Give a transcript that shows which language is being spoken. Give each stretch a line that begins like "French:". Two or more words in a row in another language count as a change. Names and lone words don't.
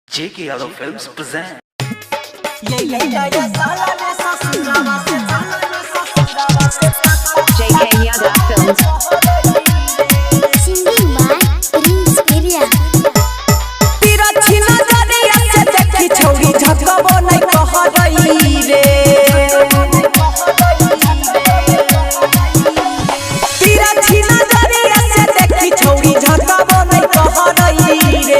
English: JK Yadav Films present. JK Yadav Films. Singing by Prince Area.
Maithili: तिरछी नजरिया से देखी छौरी झकबो नहीं कह रही रे। तिरछी नजरिया से देखी छौरी झकबो नहीं कह रही रे।